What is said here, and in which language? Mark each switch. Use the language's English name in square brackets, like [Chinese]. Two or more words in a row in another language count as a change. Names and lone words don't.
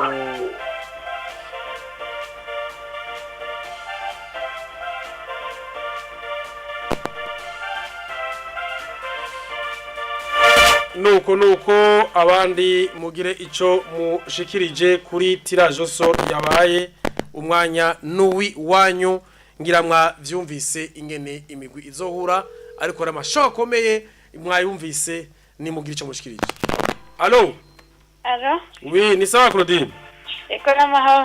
[Rundi] nuko abandi mugire ico mushikirije kuri [French] tirage au sort [Rundi] yabaye umwanya n'uwi wanyu ngira mwa vyumvise ingene imigwi izohura ariko ramashokomeye mwayumvise ni mugire ico mushikirije. [French] Allo oui [Swahili] ni sawa [French] Claudine [Rundi] eko namaho